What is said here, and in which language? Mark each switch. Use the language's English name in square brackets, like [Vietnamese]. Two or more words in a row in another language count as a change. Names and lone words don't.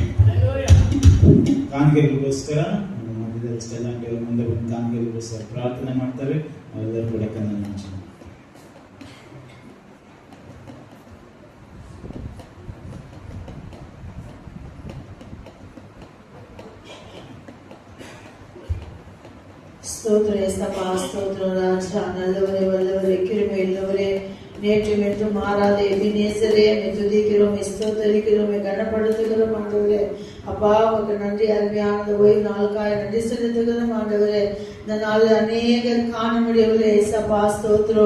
[Kannada] ಕಾಣಿಕೆಗಳಿಗೋಸ್ಕರ ನಮ್ಮ ಮಧ್ಯದಲ್ಲಿ ಸ್ಟೆಲ್ಲಾಂಟಿ ಮುಂದೆ ಬಂದು ಕಾಣಿಕೆಗಳಿಗೋಸ್ಕರ ಪ್ರಾರ್ಥನೆ ಮಾಡ್ತಾರೆ. ಅವರೆಲ್ಲರೂ ಕೂಡ ಕಣ್ಣನ್ನು ಮುಚ್ಚಿ. [Tamil] ಸ್ತೋತ್ರ ஏசப்பா, ஸ்தோத்திரம் ராஜா, நல்லவரே, வல்லவரே, கிருபை உள்ளவரே, நேற்றும் என்றும் மாறாத எபினேசரே, துதிக்கிறோம், ஸ்தோத்தரிக்கிறோம், கனப்படுத்துகிறோம் ஆண்டவரே. அப்பா உமக்கு நன்றி. அருமையானது ஓய்வு நாளுக்காக நன்றி செலுத்துகிறோம் ஆண்டவரே. இந்த நாளில் அநேகர் காண முடியவில்லை ஏசப்பா, ஸ்தோத்திரம்.